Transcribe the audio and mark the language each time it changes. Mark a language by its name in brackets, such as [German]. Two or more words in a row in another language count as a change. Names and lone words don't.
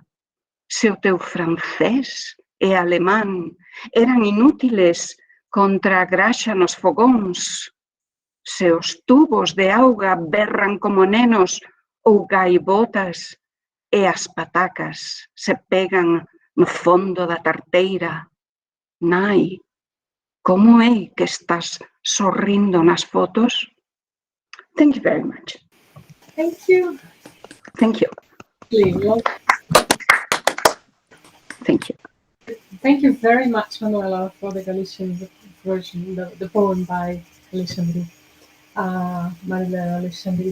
[Galician] Se o teu francés e alemán eran inútiles contra a graxa nos fogóns, se os tubos de auga berran como nenos ou gaivotas e as patacas se pegan no fondo da tarteira, nai, como é que estás sorrindo nas fotos? [English] Thank you very much. Thank you. Thank you. Thank you. Thank you very much, Manuela, for the Galician version, the poem by Alexandre, Mariela Alexandre.